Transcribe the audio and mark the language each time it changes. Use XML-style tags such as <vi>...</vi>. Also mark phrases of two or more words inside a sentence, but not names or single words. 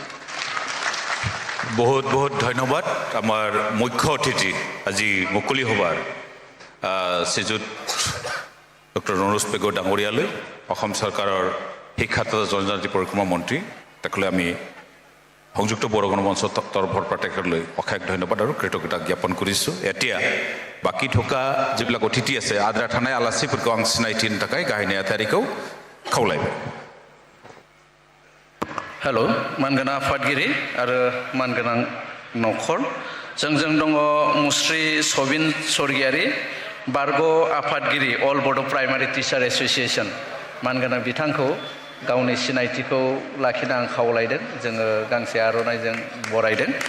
<as>বহুত বহুত ধন্যবাদ আমাৰ মুখ্য অতিথি আজি মুকলি সভাৰ শ্ৰীযুত ডক্টৰ ৰণোজ পেগু ডাঙৰীয়ালৈ অসম চৰকাৰৰ শিক্ষা তথা জনজাতি পৰিক্ৰমা মন্ত্ৰী তেখেতলৈ আমি সংযুক্ত বড়ো গণমঞ্চৰ তৰফৰ পৰা তেখেতলৈ অশেষ ধন্যবাদ আৰু কৃতজ্ঞতা জ্ঞাপন কৰিছোঁ এতিয়া বাকী থকা যিবিলাক অতিথি আছে আদ্ৰা থানাই আলাচিফोरखौ</as> <brx>आं सिनायथिनो थाखाय गाहाय नेहाथारिखौ खावलायबाय हेल' मानगोनां आफादगिरि आरो मानगोनां नखर जोंजों दङ मुस्रि सबिन स्वर्गियारि बारग' आफादगिरि</brx> <en>All Bodo Primary Teacher Association</en> <brx>मानगोनां बिथांखौ गावनि सिनायथिखौ लाखिनो आं खावलायदों जोङो गांसे आर'नाइजों बरायदों</brx>